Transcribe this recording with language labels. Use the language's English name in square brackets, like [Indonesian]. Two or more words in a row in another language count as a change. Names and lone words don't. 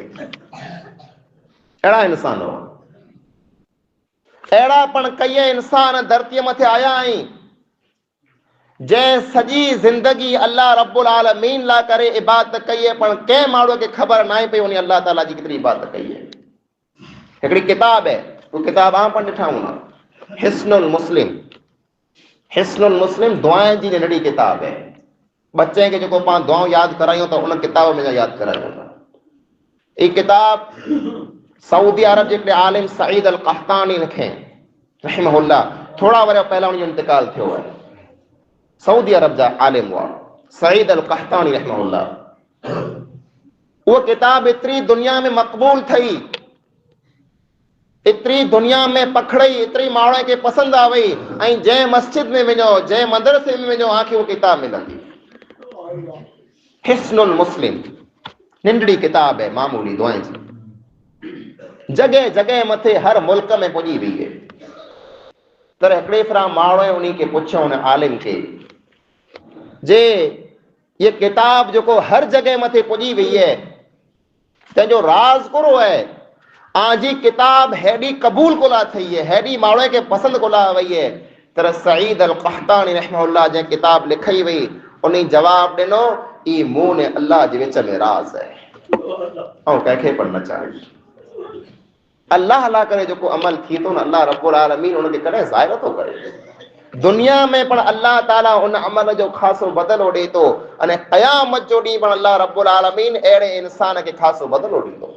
[Sindhi] अहिड़ा इंसान हुआ, अहिड़ा पण कई इंसान धरतीअ मथे आया आहिनि जंहिं सॼी ज़िंदगी [Arabic] الله رب العالمين [Sindhi] लाइ करे इबादत कई है, पण कंहिं माण्हूअ खे ख़बर न आहे पई उन अल्लाह ताला जी केतिरी इबादत कई है। हिकिड़ी किताब है, वो किताब आम पण ॾिठा हूंदा, हिस्नुल मुस्लिम। हिस्नुल मुस्लिम दुआएं जी नंढड़ी किताब है। बच्चे खे जेको पाण दुआऊं यादि करायूं त उन किताब में यादि करायूं था। ये किताब सऊदी अरब जे आलिम सईद अल क़हतानी लिखे रहमहुल्लाह, थोड़ा वरे पहला उनजो इंतकाल थियो है। सऊदी अरब जा आलिम हुआ सईद अल क़हतानी रहमहुल्लाह। वो किताब एतिरी दुनिया में मक़बूल थई, एतिरी दुनिया में पखड़ई, एतिरी माण्हुनि खे पसंदि आ वई, ऐं जंहिं मस्जिद में वञो, जंहिं मदरसे में वञो, आंखे वो किताब मिलंदी। हिस्नुल मुस्लिम, नंढड़ी किताब है, मामूली दुआएं जी, जगह जगह मथे हर मुल्क में पुॼी वई है। तर हिकिड़े फरा माण्हू उन्हीं खे पुछियो, उन आलिम खे, जे ये किताब जो हर जगह मथे पुॼी वई है, तंहिंजो राज कहिड़ो है? आजी किताब हेॾी क़बूल कोला थी है, हेॾी माण्हू खे पसंदि कोला वई है। तर सईद अल क़हतानी रहमहुल्लाह जंहिं किताब लिखई वई, उन जवाब ॾिनो, ई मूं ने अल्लाह जे विच में राज है, ऐं कंहिंखे पण न चाहे। अल्लाह अल्लाह करे जो अमल थी थो न, [Arabic] الله رب العالمين [Sindhi] उनखे कॾहिं ज़ाहिर थो करे। दुनिया में पण अल्लाह ताला उन अमल जो ख़ासो बदिलो ॾे थो, अने क़यामत जो ॾींहुं पण [Arabic] الله رب العالمين [Sindhi] अहिड़े इंसान खे ख़ासो बदिलो ॾींदो।